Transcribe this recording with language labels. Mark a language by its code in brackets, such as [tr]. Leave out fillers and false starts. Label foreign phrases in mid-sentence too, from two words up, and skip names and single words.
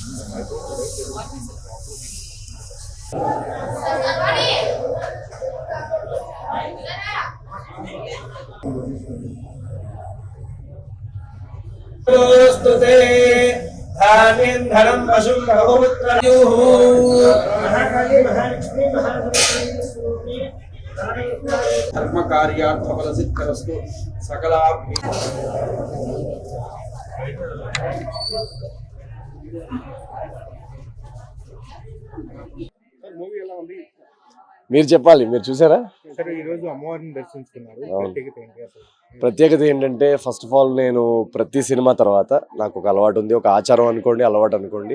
[sa] धान्यं पशुं बहुपुत्रयुः महाकाली महालक्ष्मी महासरस्वती धर्म कार्यार्थफलसिद्धिरस्तु सकलाभि [te] మూవీ ఎలా ఉంది? మీరు చెప్పాలి, మీరు చూసారా? సరే, ఈ రోజు అమ్మవారిని దర్శించుకున్నారు, ప్రత్యేకత ఏంటి అసలు? ప్రత్యేకత ఏంటంటే, [en] first of all [te] నేను ప్రతి సినిమా తర్వాత నాకు ఒక అలవాటు ఉంది, ఒక ఆచారం అనుకోండి, అలవాటు అనుకోండి.